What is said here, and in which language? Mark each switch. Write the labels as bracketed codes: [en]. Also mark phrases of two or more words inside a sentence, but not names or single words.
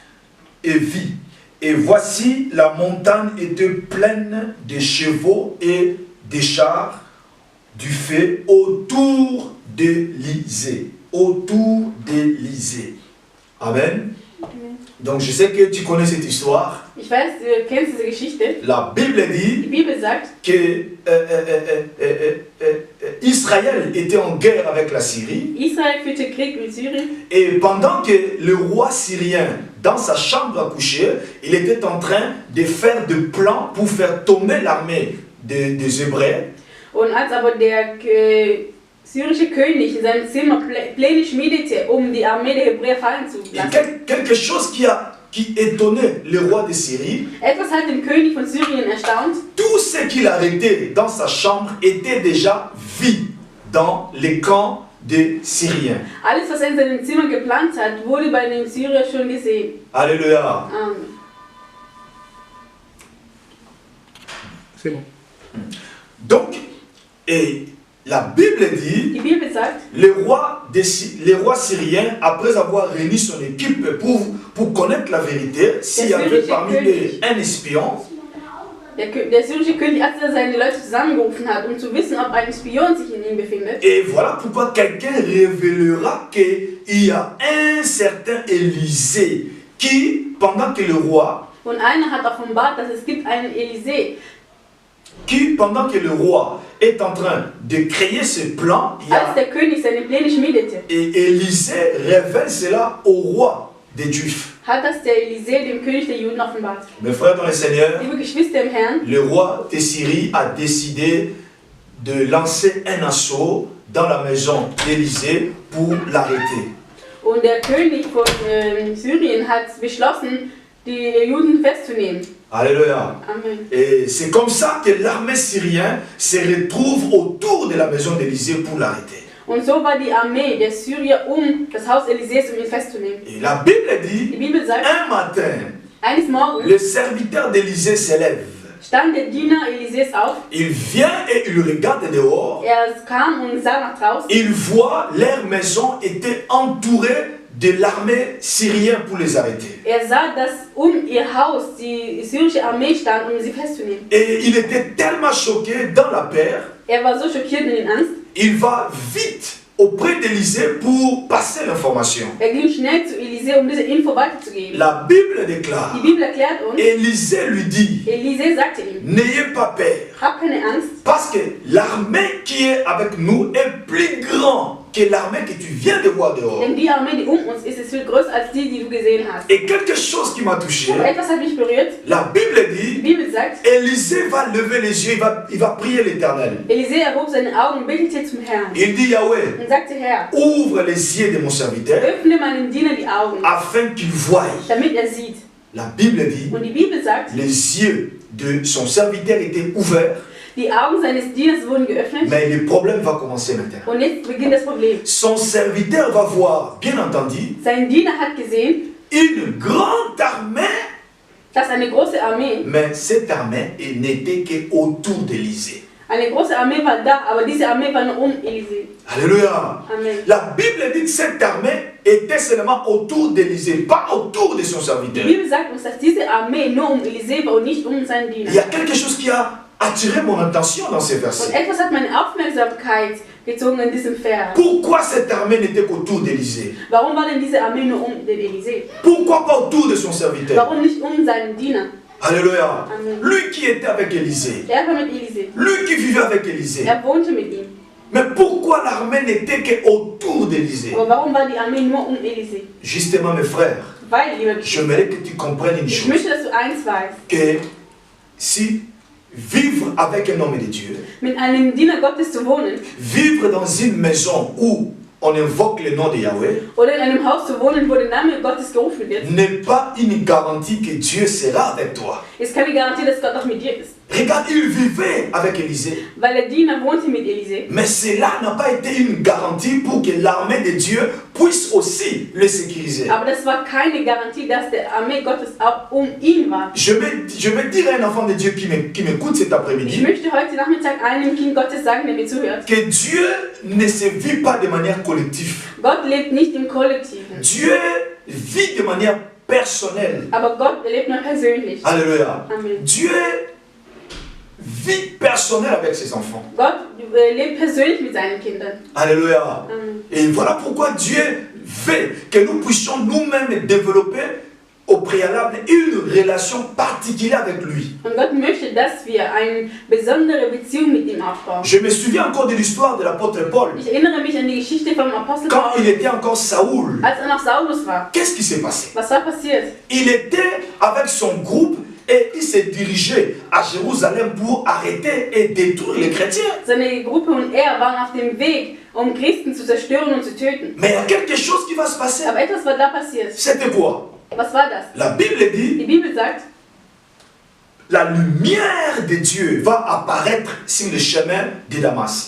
[fr] Et voici, la montagne était pleine de chevaux et des chars du feu autour d'Élysée. Autour d'Élysée. Amen. Donc je sais que tu connais cette histoire. [de] Ich weiß, du kennst diese Geschichte. [fr] La Bible [de] Die [fr] dit [de] Bibel sagt, [fr] que Israël était en guerre avec la Syrie. [de] Israel führte Krieg mit Syrien. [fr] Et pendant que le roi syrien, dans sa chambre à coucher, il était en train de faire des plans pour faire tomber l'armée des Hébreux. [de] Und als aber der syrische König in seinem Zimmer Pläne schmiedete, die Armee der Hebräer fallen zu lassen. [fr] Quelque chose qui étonnait le roi de Syrie. [de] Etwas hat den König von Syrien erstaunt. [fr] Tout ce qu'il arrêtait dans sa chambre était déjà vu dans les camps des Syriens. [de] Alles, was er in seinem Zimmer geplant hat, wurde bei den Syrern schon gesehen. [fr] Alléluia. [de] Amen. [fr] C'est bon. Donc, et la Bible dit, [de] Die Bibel sagt, [fr] le roi syrien, après avoir réuni son équipe pour connaître la vérité, s'il y avait parmi eux un espion, [de] der syrische König, als er seine Leute zusammengerufen hat, um zu wissen, ob ein Spion sich in ihm befindet. [fr] et voilà pourquoi quelqu'un révélera qu'il y a un certain Élisée qui, pendant que le roi, [de] Und einer hat offenbart, dass es gibt einen Élisée, [fr] qui, pendant que le roi est en train de créer ce plan, il y [de] als [fr] a, [de] der König seine Pläne schmiedete, [fr] et Élisée révèle cela au roi des Juifs. [de] hat das der Élisée dem König der Juden offenbart. [fr] Mes frères dans le Seigneur, [de] Liebe Geschwister im Herrn, [fr] le roi de Syrie a décidé de lancer un assaut dans la maison d'Élysée pour l'arrêter. [de] und der König von Syrien hat beschlossen, die Juden festzunehmen. [fr] Alléluia. [de] Amen. [fr] Et c'est comme ça que l'armée syrienne se retrouve autour de la maison d'Élysée pour l'arrêter. [de] Und so war die Armee der Syrier das Haus Élisées, ihn festzunehmen. [fr] Et la Bible [de] Die [fr] dit, [de] Bibel sagt, [fr] un matin, [de] eines Morgens [fr] le serviteur d'Élysée se lève. [de] stand der Diener Élisées auf, [fr] Il vient et il regarde dehors. [de] kam und sah nach draußen. [fr] Il voit leur maison était entourée de l'armée syrienne pour les arrêter. [de] Sah, dass ihr Haus die syrische Armee stand, sie festzunehmen. [fr] Et il était tellement choqué dans la peur. [de] War so schockiert in Angst. [fr] Il va vite auprès d'Élysée pour passer l'information. [de] Ging schnell zu Élisée, diese Info weiterzugeben. [fr] La Bible déclare, [de] Die Bibel erklärt uns, [fr] Élysée lui dit, [de] Élisée sagte ihm, [fr] n'ayez pas peur, [de] hab keine Angst, [fr] parce que l'armée qui est avec nous est plus grande que l'armée que tu viens de voir dehors. [de] denn die Armee, die uns ist viel größer als die du gesehen hast. [fr] Et quelque chose qui m'a touché, [de] Aber etwas hat mich berührt. [fr] la Bible [de] Die [fr] dit, [de] Bibel sagt, [fr] Élysée va lever les yeux, il va prier l'Éternel. [de] Élisée erhob seine Augen und betete zum Herrn [fr] Il dit, Yahweh, [de] und sagte, Herr, [fr] ouvre les yeux de mon serviteur, [de] öffne meinem Diener die Augen, [fr] afin qu'il voie. [de] damit sieht. [fr] La Bible dit, [de] Und die Bibel sagt, [fr] les yeux de son serviteur étaient ouverts, [de] die Augen seines Dieners wurden geöffnet [fr] mais le problème va commencer maintenant. [de] und jetzt beginnt das Problem. [fr] Son serviteur va voir, bien entendu, [de] Sein Diener hat gesehen, [fr] une grande armée, [de] dass eine große Armee, [fr] mais cette armée n'était qu'autour d'Élysée. [de] eine große Armee war da, aber diese Armee war nur Élisée. [fr] Alléluia. [de] Amen. [fr] La Bible dit que cette armée était seulement autour d'Élysée, pas autour de son [de] Die [fr] serviteur. [de] Bibel sagt uns, dass diese Armee nur Élisée war und nicht seinen Diener. [fr] Il y a quelque chose qui a attiré mon attention dans ces [de] Und [fr] versets. [de] etwas hat meine Aufmerksamkeit gezogen in diesem Vers. [fr] Pourquoi cette armée n'était qu'autour d'Élysée? [de] Warum war denn diese Armee nur den Élisée? [fr] Pourquoi pas autour de son serviteur? [de] Warum nicht seinen Diener? [fr] Alléluia. [de] Amen. [fr] Lui qui était avec Élysée, [de] War mit Élisée. [fr] lui qui vivait avec Élysée. [de] Wohnte mit ihm. [fr] Mais pourquoi l'armée n'était qu'autour d'Élysée? [de] Aber warum war die Armee nur Élisée? [fr] Justement, mes frères, [de] Weil, liebe Geschwister, [fr] j'aimerais que tu comprennes une [de] ich [fr] chose. [de] möchte, dass du eins weißt. [fr] Que si vivre avec un homme de Dieu, [de] Mit einem Diener Gottes zu wohnen [fr] vivre dans une maison où on invoque le nom de Yahweh, [de] oder in einem Haus zu wohnen, wo der Name Gottes gerufen wird, [fr] n'est pas une garantie que Dieu sera avec toi. [de] ist keine Garantie, dass Gott auch mit dir ist. [fr] Regarde, il vivait avec Élisée. [de] weil der Diener wohnte mit Elise. [fr] Mais cela n'a pas été une garantie pour que l'armée de Dieu puisse aussi le sécuriser. [de] Aber das war keine Garantie, dass der Armee Gottes auch ihn war. [fr] Je vais dire à un enfant de Dieu qui m'écoute cet [de] Ich [fr] après-midi [de] möchte heute Nachmittag einem Kind Gottes sagen, der mir zuhört. [fr] que Dieu ne se vit pas de manière collective. [de] Gott lebt nicht im Kollektiven, [fr] Dieu vit de manière personnelle. [de] aber Gott lebt nur persönlich. [fr] Alléluia. [de] Amen. [fr] Dieu vit personnel avec ses enfants. [de] Gott lebt persönlich mit seinen Kindern. [fr] Alléluia. [de] Amen. [fr] Et voilà pourquoi Dieu veut que nous puissions nous-mêmes développer au préalable une relation particulière avec lui. [de] Und Gott möchte, dass wir eine besondere Beziehung mit ihm aufbauen. [fr] Je me souviens encore de l'histoire de l'apôtre Paul. [de] Ich erinnere mich an die Geschichte vom Apostel [fr] Quand il [de] Paulus, [fr] était encore Saoul, [de] als noch Saulus war. [fr] qu'est-ce qui s'est passé? [de] Was war passiert? [fr] Il était avec son groupe et il s'est dirigé à Jérusalem pour arrêter et détruire les chrétiens. [de] Seine Gruppe und er waren auf dem Weg, Christen zu zerstören und zu töten. [fr] Mais il y a quelque chose qui va se passer. [de] Aber etwas war da passiert. [fr] C'était quoi? [de] Was war das? [fr] La Bible [de] Die [fr] dit, [de] Bibel sagt, [fr] la lumière de Dieu va apparaître sur le chemin de Damas.